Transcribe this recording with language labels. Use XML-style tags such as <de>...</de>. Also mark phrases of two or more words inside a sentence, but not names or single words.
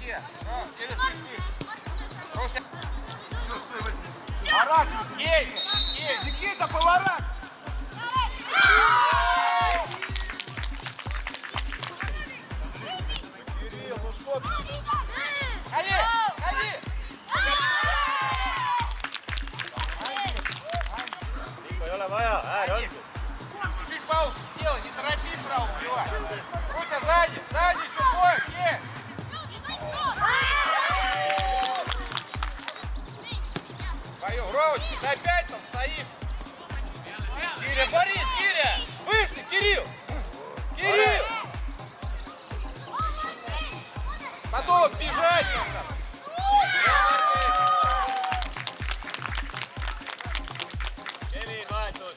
<ru>Никита, поворот! Кирилл, ну что ты? Ходи! Ходи!</ru> <et>Mikko, ei ole vaja, ääri olgu.</et> <ru>Чуть паузу сделай, не торопись сразу убивать. Руся, сзади, сзади еще бой, есть! Твою, Ровочка, ты опять там стоишь? Киря, Борис, Киря! Вышли, Кирилл! Кирилл! Потом бежать надо.</ru> <et>Kevin, vahetus.</et>